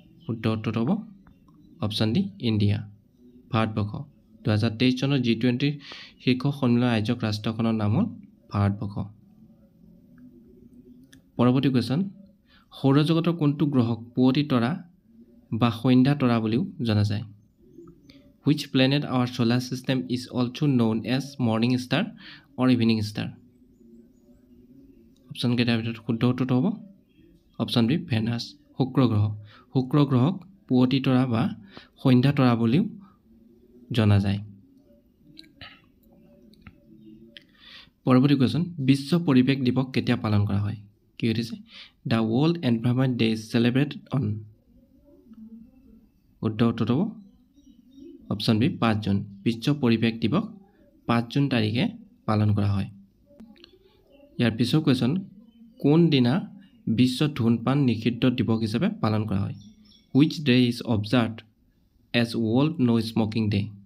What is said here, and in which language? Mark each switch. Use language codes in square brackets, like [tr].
[as] উত্তৰটো হ'ব option D India, Bharatvarsha. 2023 চনৰ G20 শীৰ্ষ সন্মিলন আয়োজক ৰাষ্ট্ৰখনৰ নাম হ'ল ভাৰতবৰ্ষ। পৰৱৰ্তী কুৱেশ্যন, সৌৰজগতৰ কোনটো গ্ৰহক পুৱতি তৰা বা সন্ধ্যা তৰা বুলিও জনা যায়? [en] Which planet our solar system is also known as morning star or evening star? [as] Option কেইটাৰ ভিতৰত শুদ্ধ উত্তৰটো হ'ব অপশ্যন বি ভেনাছ, শুক্ৰ গ্ৰহ। শুক্ৰ গ্ৰহক পুৱতি তৰা বা সন্ধ্যা তৰা বুলিও জনা যায়। পৰৱৰ্তী কুৱেশ্যন, বিশ্ব পৰিৱেশ দিৱস কেতিয়া পালন কৰা হয়? কি হৈছে? [en] The world environment day is celebrated on. [as] শুদ্ধ উত্তৰটো হ'ব অপশ্যন বি 5 জুন। বিশ্ব পৰিৱেশ দিৱস 5 জুন তাৰিখে পালন কৰা হয়। ইয়াৰ পিছৰ কুৱেশ্যন, কোন দিনা বিশ্ব ধূমপান নিষিদ্ধ দিৱস হিচাপে পালন কৰা হয়? [en] Which day is observed as World No Smoking Day?